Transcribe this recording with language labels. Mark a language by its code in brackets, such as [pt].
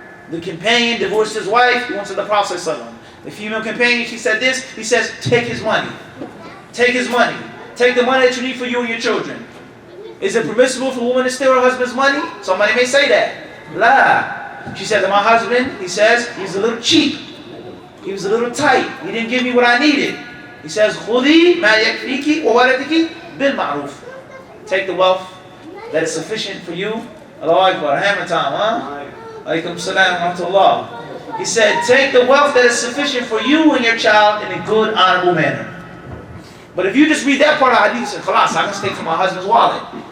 [en] The companion divorced his wife, he went to the Prophet ﷺ. The female companion, she said this, he says, take his money. Take his money. Take the money that you need for you and your children. Is it permissible for a woman to steal her husband's money? Somebody may say that. La. She said to my husband, he says, he's a little cheap. He was a little tight. He didn't give me what I needed. He says, [ar] خُذِي مَا يَكْفِيكِ وَوَلَدِكِ بِالْمَعْرُوفِ. [en] Take the wealth that is sufficient for you. Allahu Akbar. Hammer time, huh? Alaikum salam wa rahmatullah. He said, take the wealth that is sufficient for you and your child in a good, honorable manner. But if you just read that part of hadith, you say, khalas, I can take from my husband's wallet.